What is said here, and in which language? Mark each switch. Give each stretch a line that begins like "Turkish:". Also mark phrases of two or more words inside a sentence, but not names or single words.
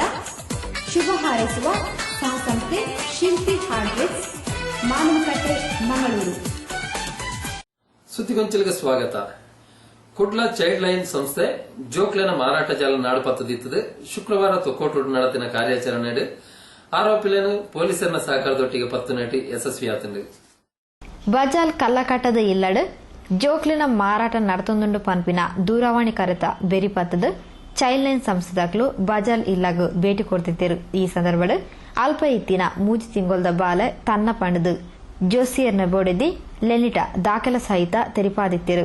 Kannada: ಶುಭ ಹಾರೈಸುವ ಸಹಸಂಸ್ಥೆ ಶಿಲ್ಪಿ ಹಾರ್ಡ್ವೇರ್ಸ್, ಮಾನವಕಟ್ಟೆ, ಮಂಗಳೂರು. ಸುದ್ದಿಗೊಂಚಲಿಗೆ ಸ್ವಾಗತ.
Tulu: ಕುಡ್ಲ ಚೈಲ್ಡ್ ಲೈನ್ ಸಂಸ್ಥೆ ಜೋಕ್ಲೆನ ಮಾರಾಟ ಜಾಲ ನಾಡುಪತ್ತದಿತ್ತದು ಶುಕ್ರವಾರ ತೊಕ್ಕೋಟು ನಡೆದಿನ ಕಾರ್ಯಾಚರಣೆ ಆರೋಪಿಗಳನ್ನು ಪೊಲೀಸರ ಸಹಕಾರದೊಟ್ಟಿಗೆ ಪತ್ತು ನಟಿ ಯಶಸ್ವಿಯಾತಂಡು. ಬಜಾಲ್ ಕಲ್ಲಕಟ್ಟದ ಇಲ್ಲಡ್ ಜೋಕ್ಲಿನ ಮಾರಾಟ ನಡತೊಂದುಂಡು ಪನ್ಪಿನ ದೂರವಾಣಿ ಕರೆತ ಬೆರಿಪತ್ತದು ಚೈಲ್ಡ್ ಲೈನ್ ಸಂಸ್ಥೆದಾಗ್ಲು ಬಜಾಲ್ ಇಲ್ಲಾಗ ಭೇಟಿ ಕೊಡ್ತಿದ್ದರು. ಈ ಸಂದರ್ಭಡ್ ಅಲ್ಪ ಇತ್ತಿನ ಮೂಜಿ ತಿಂಗೊಲ್ದ ಬಾಲೆ ತನ್ನ ಪಂಡದು ಜೋಸಿಯರ್ನ ಬೋಡೆದಿ ಲೆನಿಟ ದಾಖಲ ಸಹಿತ ತೆರಿಪಾದಿತ್ತಿರು.